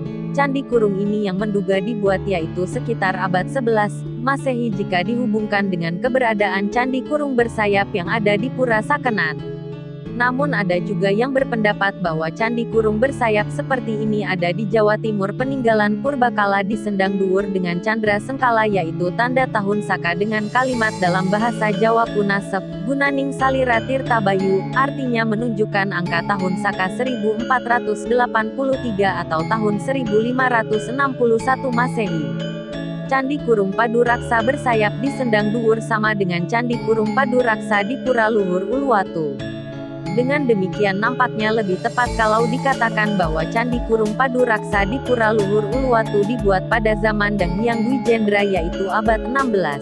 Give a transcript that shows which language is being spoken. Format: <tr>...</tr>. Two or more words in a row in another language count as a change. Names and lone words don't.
<id>Candi Kurung ini yang menduga dibuat yaitu sekitar abad 11 Masehi jika dihubungkan dengan keberadaan Candi Kurung bersayap yang ada di Pura Sakenan. Namun ada juga yang berpendapat bahwa Candi Kurung bersayap seperti ini ada di Jawa Timur peninggalan purbakala di Sendang Duwur dengan Candra Sengkala yaitu tanda tahun Saka dengan kalimat dalam bahasa Jawa kuna sep,</id> <kaw>gunaning salira tirta bayu,</kaw> <id>artinya menunjukkan angka tahun Saka 1483 atau tahun 1561 Masehi. Candi Kurung Padu Raksa bersayap di Sendang Duwur sama dengan Candi Kurung Padu Raksa di Pura Luhur Uluwatu. Dengan demikian nampaknya lebih tepat kalau dikatakan bahwa Candi Kurung Padu Raksa di Pura Luhur Uluwatu dibuat pada zaman Dang Hyang Dwijendra yaitu abad 16.</id>